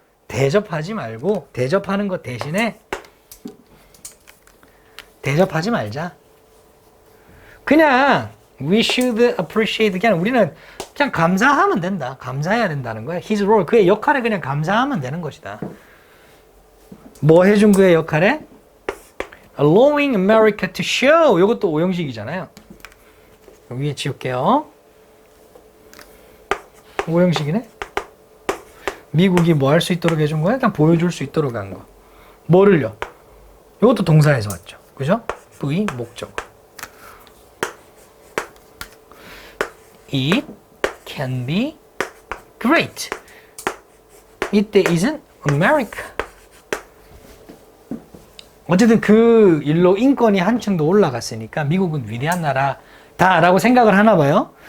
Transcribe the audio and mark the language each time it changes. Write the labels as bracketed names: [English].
[Korean] 대접하지 말고 대접하는 것 대신에 대접하지 말자. 그냥 [English] we should appreciate. [Korean] 그냥 우리는 그냥 감사하면 된다. 감사해야 된다는 거야. [English] His role. [Korean] 그의 역할에 그냥 감사하면 되는 것이다. 뭐 해준 그의 역할에? [English] Allowing America to show. [Korean] 이것도 오형식이잖아요. 위에 지울게요. 오형식이네. 미국이 뭐 할 수 있도록 해준 거야? 그냥 보여줄 수 있도록 한 거. 뭐를요? 이것도 동사에서 왔죠. 그죠? V 목적. [English] It can be great. [Korean] 이때 [English] isn't America. [Korean] 어쨌든 그 일로 인권이 한층 더 올라갔으니까 미국은 위대한 나라다라고 생각을 하나 봐요.